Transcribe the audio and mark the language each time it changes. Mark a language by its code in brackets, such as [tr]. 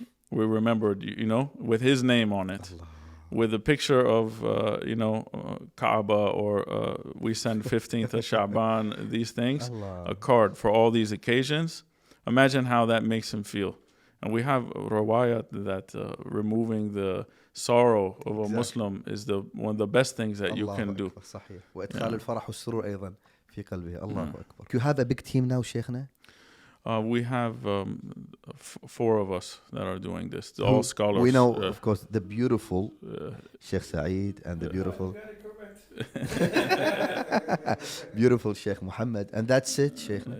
[en] We remembered, with his name on it. Allah. With a picture of, Kaaba, or we send 15th of Sha'ban, these things, Allah. A card for all these occasions. Imagine how that makes him feel. And we have rawayat that removing the sorrow of a Muslim is one of the best things that you can do. [ar] صحيح. وإدخال الفرح والسرور أيضا في قلبه. الله أكبر. [en] You have a big team now, Sheikhna? We have 4 of us that are doing this. All scholars. We know, of course, the beautiful Sheikh Saeed and the beautiful beautiful Sheikh Muhammad. And that's it, Sheikh.